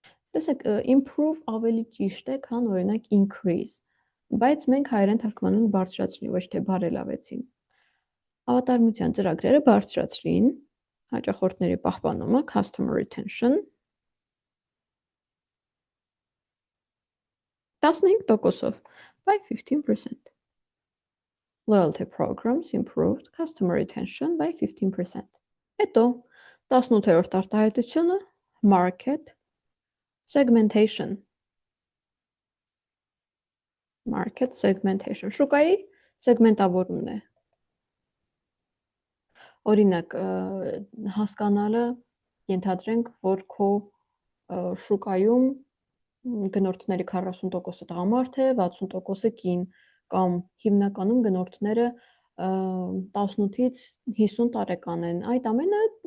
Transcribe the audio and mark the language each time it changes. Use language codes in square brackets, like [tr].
[hy] տեսեք, improve ավելի ճիշտ է, քան օրինակ increase, բայց մենք հայերեն թարգմանում ենք բարձրացրին, ոչ թե բարելավեցին։ Հավատարմության ծրագրերը բարձրացրին, հաճախորդների պահպանումը, customer retention, 15%-ով, by 15%. [en] Loyalty programs improved customer retention by 15%. [hy] Հետո 18-րդ արտահայտությունը market segmentation. Market segmentation. Շուկայի սեգմենտավորումն է։ Օրինակ, հասկանալը ենթադրենք, որ քո շուկայում գնորդների 40%-ը տղամարդ է, 60%-ը կին, կամ հիմնականում գնորդները 18-ից 50 տարեկան են։ Այդ ամենը